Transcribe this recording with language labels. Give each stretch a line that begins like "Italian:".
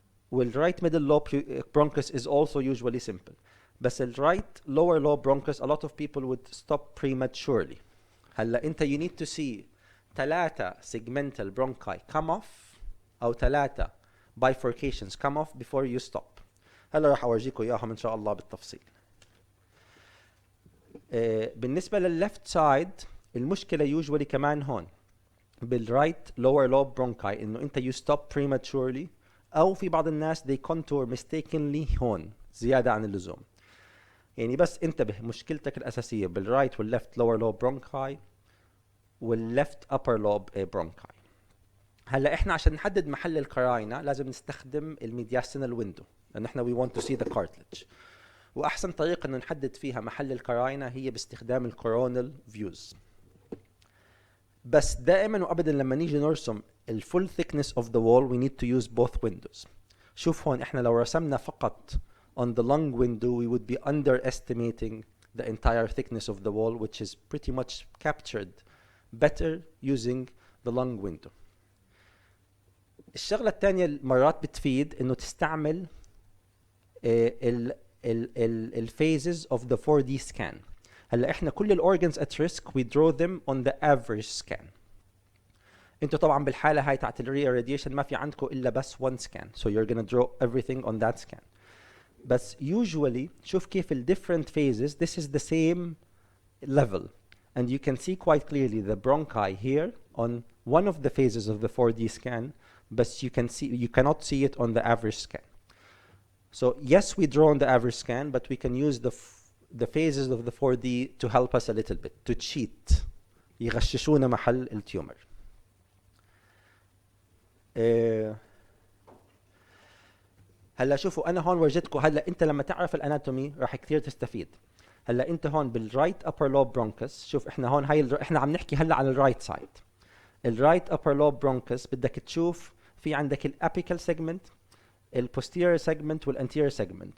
English: والرايت middle lobe bronchus is also usually simple. بس الرايت lower lobe bronchus a lot of people would stop prematurely.
Arabic: هلا أنت
English: you need to see 3 segmental bronchi come off أو 3 bifurcations come off before you stop.
Arabic: هلا راح أورجيكم إياهم إن شاء الله بالتفصيل. بالنسبة للleft side المشكلة usually كمان هون بالرايت lower lobe bronchi إنه أنت
English: you stop prematurely
Arabic: أو في بعض الناس
English: they contour mistakenly
Arabic: هون زيادة عن اللزوم. يعني بس انتبه مشكلتك الأساسية بالرايت والليفت lower lobe bronchi والليفت upper lobe bronchi. هلا احنا عشان نحدد محل الكراينا لازم نستخدم الميدياستينال ويندو لأن احنا
English: we want to see the cartilage.
Arabic: وأحسن طريقة إنه نحدد فيها محل الكراينا هي باستخدام الكورونال فيوز. بس دائما وأبدا لما نيجي نرسم الفول
English: thickness of the wall we need to use both windows.
Arabic: شوف هون احنا لو رسمنا فقط
English: on the lung window we would be underestimating the entire thickness of the wall which is pretty much captured better using the lung window.
Arabic: الشغلة الثانية مرات بتفيد انه تستعمل ال phases of the 4D scan. هلا احنا كل ال
English: organs at risk we draw them on the average scan.
Arabic: انتوا طبعا بالحالة هاي تاعت ال radiation ما في عندكم الا بس
English: one scan so you're gonna draw everything on that scan. بس usually
Arabic: شوف كيف ال
English: different phases this is the same level and you can see quite clearly the bronchi here on one of the phases of the 4D scan but you cannot see it on the average scan. So yes, we draw on the average scan, but we can use the phases of the 4D to help us a little bit, to cheat.
Arabic: يغششونا محل التيومر. هلا شوفوا انا هون ورجيتكم. هلا انت لما تعرف الاناتومي راح كثير تستفيد. هلا انت هون بالرايت upper lobe bronchus، شوف احنا هون احنا عم نحكي هلا عن الرايت سايد. الرايت upper lobe bronchus بدك تشوف في عندك الابيكال segment, الposterior segment والanterior segment.